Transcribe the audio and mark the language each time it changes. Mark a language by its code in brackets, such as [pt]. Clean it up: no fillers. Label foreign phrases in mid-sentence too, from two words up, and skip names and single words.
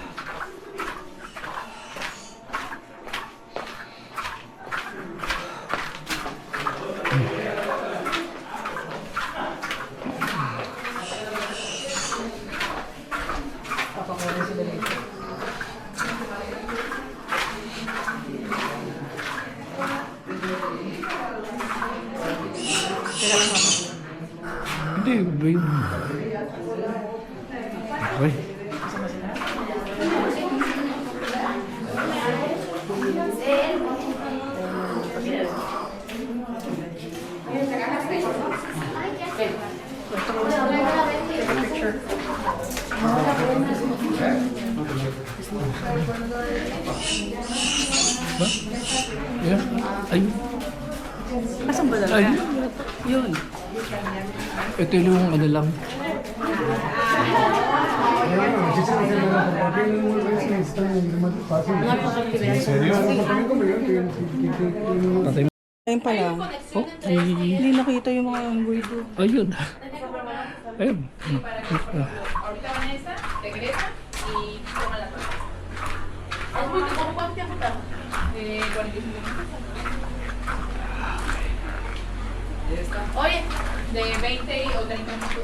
[tl] Papakuha sila dito. Teka lang ako. Hindi, ba yun? Okay. [en] Take a picture. [tl] Ba? [en] Yeah. [tl] Ayun. Asan ba dalawa? Ayun. Yun. Ito yung ano lang. Patay mo. Ayun pa lang. Oh, ay, Hindi nakita yung mga unggoy doon. ayun. Ayun. [es] Ahorita van esta, regresa y toma la puerta. Es muy ¿cómo cuánto tiempo está? 45 minutos. Oye, de 20 o 30 minutos.